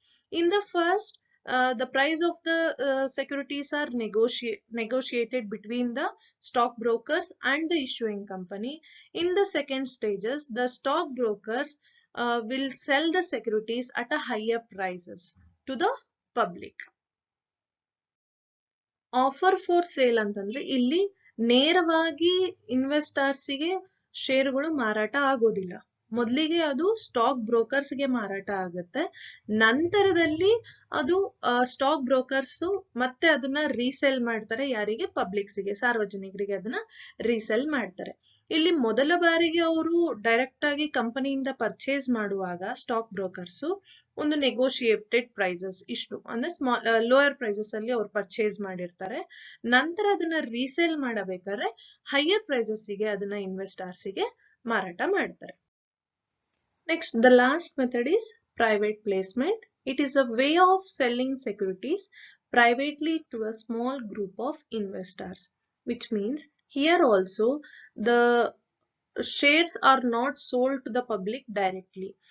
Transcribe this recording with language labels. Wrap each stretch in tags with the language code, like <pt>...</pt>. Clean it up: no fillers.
<en>In the first, the price of the securities are negotiated between the stock brokers and the issuing company. In the second stages, the stock brokers will sell the securities at a higher prices to the public.</en> <kn>Offer for sale ಅಂತಂದ್ರೆ ಇಲ್ಲಿ ನೇರವಾಗಿ investors ಗೆ ಶೇರ್ಗಳು ಮಾರಾಟ ಆಗೋದಿಲ್ಲ. ಮೊದಲಿಗೆ ಅದು stock brokers ಗೆ ಮಾರಾಟ ಆಗುತ್ತೆ, ನಂತರದಲ್ಲಿ ಅದು ಸ್ಟಾಕ್ ಬ್ರೋಕರ್ಸ್ ಮತ್ತೆ ಅದನ್ನ ರೀಸೆಲ್ ಮಾಡ್ತಾರೆ. ಯಾರಿಗೆ? ಪಬ್ಲಿಕ್ಸ್ ಗೆ, ಸಾರ್ವಜನಿಕರಿಗೆ ಅದನ್ನ ರೀಸೆಲ್ ಮಾಡ್ತಾರೆ. ಇಲ್ಲಿ ಮೊದಲ ಬಾರಿಗೆ ಅವರು ಡೈರೆಕ್ಟ್ ಆಗಿ ಕಂಪನಿಯಿಂದ ಪರ್ಚೇಸ್ ಮಾಡುವಾಗ ಸ್ಟಾಕ್ ಬ್ರೋಕರ್ಸ್ ಒಂದು ನೆಗೋಷಿಯೇಟೆಡ್ ಪ್ರೈಸಸ್ ಇಷ್ಟು ಅಂದ್ರೆ ಲೋಯರ್ ಪ್ರೈಸಸ್ ಅಲ್ಲಿ ಅವ್ರು ಪರ್ಚೇಸ್ ಮಾಡಿರ್ತಾರೆ. ನಂತರ ಅದನ್ನ ರೀಸೇಲ್ ಮಾಡಬೇಕಾದ್ರೆ ಹೈಯರ್ ಪ್ರೈಸಸ್ ಗೆ ಅದನ್ನ ಇನ್ವೆಸ್ಟರ್ಸ್ ಗೆ ಮಾರಾಟ ಮಾಡ್ತಾರೆ.</kn> <en>Next, the last method is private placement. It is a way of selling securities privately to a small group of investors, which means here also the shares are not sold to the public directly.</en>